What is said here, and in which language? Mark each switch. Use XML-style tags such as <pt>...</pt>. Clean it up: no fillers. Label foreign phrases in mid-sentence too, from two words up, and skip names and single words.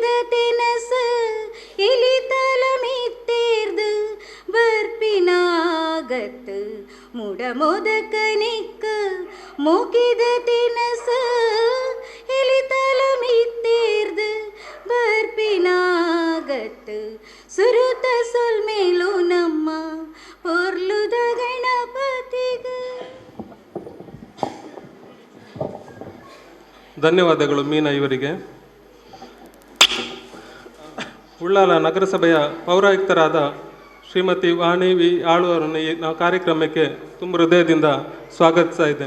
<tcy>ತೆನಸ ಎಲಿ ತಲ ಮಿತ್ತೇರ್ದು ಬರ್ಪಿನಾಗತ್ ಮೂಡ ಮೋದಕನಿಕ್ಕ ಮೋಕಿದ ತೆನಸ ಎಲಿ ತಲ ಮಿತ್ತೇರ್ದು ಬರ್ಪಿನಾಗತ್ ಸುರುತ ಸೊಲ್ಮೇಲು ನಮ್ಮ ಪೊರ್ಲುದ ಗಣಪತಿಗ.</tcy> <kn>ಧನ್ಯವಾದಗಳು ಮೀನಾ ಇವರಿಗೆ. ಉಳ್ಳಾಲ ನಗರಸಭೆಯ ಪೌರಾಯುಕ್ತರಾದ ಶ್ರೀಮತಿ ವಾಣಿ ವಿ ಆಳುವರನ್ನು ನಾವು ಕಾರ್ಯಕ್ರಮಕ್ಕೆ ತುಂಬ ಹೃದಯದಿಂದ ಸ್ವಾಗತಿಸ್ತಾ ಇದ್ದೇನೆ.</kn>